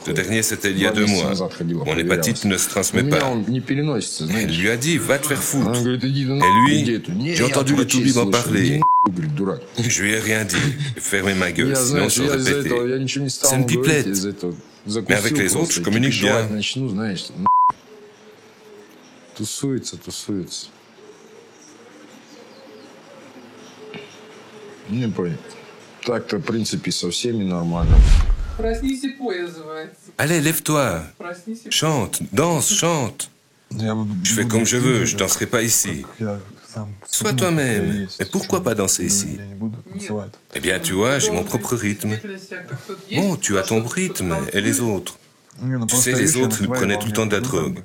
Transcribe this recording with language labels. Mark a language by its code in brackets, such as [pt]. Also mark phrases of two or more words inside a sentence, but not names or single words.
[fr] Le dernier, c'était il y a 2 mois. Mon hépatite ne se transmet pas. Elle lui a dit « Va te faire foutre. » Et lui, j'ai entendu le toubib en parler. Je lui ai rien dit. J'ai fermé ma gueule, sinon je l'aurais pété. C'est une pipelette. Mais avec les autres, je communique bien. [ru] Тусуется. Не понял. Так-то, в принципе, со всеми нормально. Проснись и пой называется. [fr] Allez, lève-toi. [ru] Проснись и [fr] Chante, danse, chante. Je fais comme je veux, je danserai pas ici. Sois toi-même. Mais pourquoi pas danser ici? Eh bien, tu vois, j'ai mon propre rythme. Bon, tu as ton rythme, et les autres? Tu sais, les autres, ils prenaient tout le temps de la drogue.